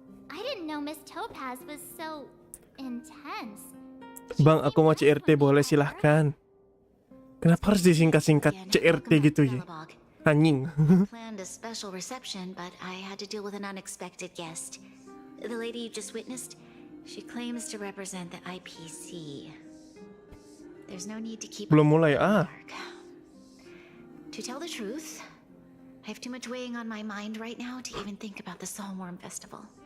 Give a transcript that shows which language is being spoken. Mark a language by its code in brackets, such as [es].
[en] I didn't know Miss Topaz was so intense. [id] Bang, aku mau CRT, boleh silahkan. Kenapa harus disingkat-singkat CRT gitu ya? Anjing. [en] Planned a special reception, but I had to deal with an unexpected guest. The lady you just witnessed, she claims to represent the IPC. There's no need to keep [id] Belum mulai, [en] dark. To tell the truth, I have too much weighing on my mind right now to even think about the Saltworm Festival.